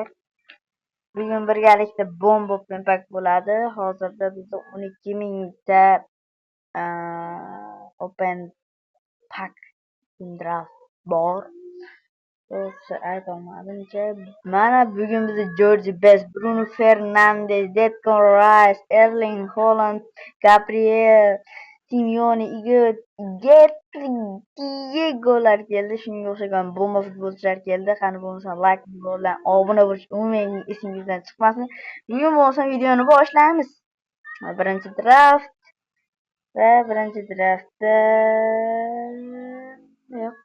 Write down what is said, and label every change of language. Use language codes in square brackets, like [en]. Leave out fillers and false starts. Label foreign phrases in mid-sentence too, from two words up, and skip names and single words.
[uz] Bugun birgalikda bomba [en] open pack [uz] bo'ladi. Hozirda bizda 12 mingta [en] open pack draft [uz] bor. O'zi aytolmadimcha. Mana bugun bizda Jorge Best, Bruno Fernandes, Declan Rice, Erling Haaland, Gabriel Simeone, Igor Diegolar keldi. Shunga o'xshagan bomba futbolchilar keldi. Qani bo'lmasa like bilan obuna bo'lish umuman esingizdan chiqmasin. Bugun bo'lsa videoni boshlaymiz. Birinchi draft va birinchi draftda yo'q.